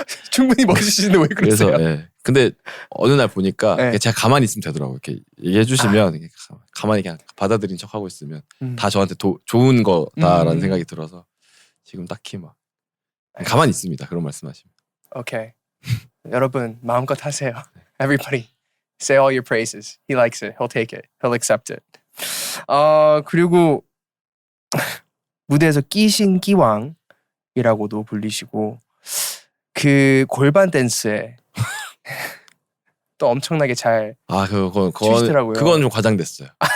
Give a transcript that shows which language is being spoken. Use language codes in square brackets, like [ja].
[ko] 충분히 멋있으신데 왜 그러세요? 그래서 근데 어느 날 보니까 제가 가만히 있으면 되더라고요. 이렇게 얘기해 주시면 가만히 그냥 받아들인 척 하고 있으면 다 저한테 좋은 거다라는 생각이 들어서 지금 딱히 막 가만히 있습니다. 그런 말씀하시면. 오케이. 여러분 마음껏 하세요. [en] Everybody say all your praises. He likes it. He'll take it. He'll accept it. [ko] 그리고 무대에서 끼신 끼왕이라고도 불리시고 그 골반 댄스에 또 엄청나게 잘 추시더라고요. 그건 좀 과장됐어요.